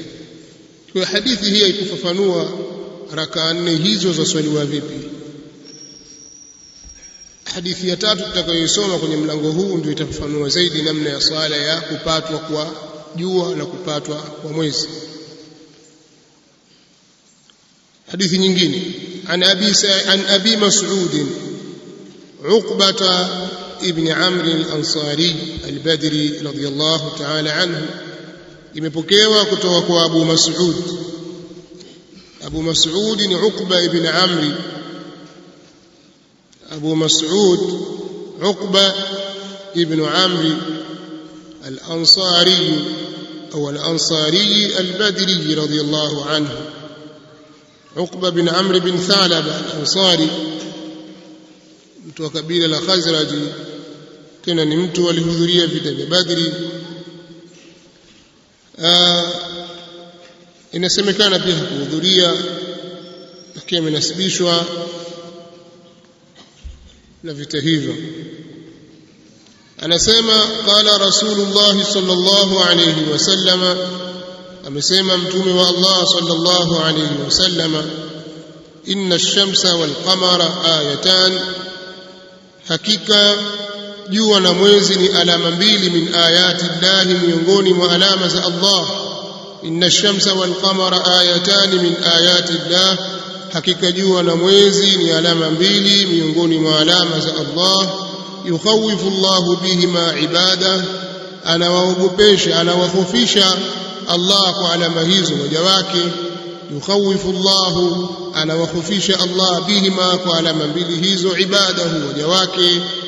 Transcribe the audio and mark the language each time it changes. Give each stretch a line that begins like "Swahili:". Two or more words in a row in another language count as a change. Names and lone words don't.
Swahili: Kwa hadithi hii ikufafanua rakaa 4 hizo za swaliwa vipi. Hadithi ya 3 tutakayoisoma kwenye mlango huu ndio itafafanua zaidi namna ya swala ya kupatwa kwa jua na kupatwa kwa mwezi. Hadithi nyingine,
Arabic: عن أبي مسعود عقبة بن عمرو الأنصاري البدري رضي الله تعالى عنه,
Swahili: imepokewa kutoka kwa Abu Mas'ud. Abu Mas'ud ni Uqbah ibn Amr. Abu Mas'ud Uqbah ibn Amr al-Ansari au al-Ansari al-Badri
Arabic: رضي الله عنه.
Swahili: Uqbah bin Amr bin Thalaba al-Ansari, mtu wa kabila la Khazraj, tena ni mtu alihudhuria vita vya Badri. Inasemekana pia kuhudhuria, lakini amenasibishwa na vita hivyo.
Arabic: Anasema قال رسول الله صلى الله عليه وسلم,
Swahili: amesema mtume wa Allah
Arabic: صلى الله عليه وسلم إن الشمس والقمر آيتان,
Swahili: hakika jua na mwezi ni alama mbili
Arabic: من آيات الله,
Swahili: miongoni mwa alama za Allah.
Arabic: إن الشمس والقمر آيتان من آيات الله,
Swahili: hakika jua na mwezi ni alama mbili miongoni mwa alama za Allah.
Arabic: يخوف الله بهما عباده,
Swahili: anawaogopesha, anawakhofisha Allah kwa alama hizo waja wake.
Arabic: يخوف الله,
Swahili: anawakhofisha Allah bihima kwa alama mbili hizo ibadahu, waja wake.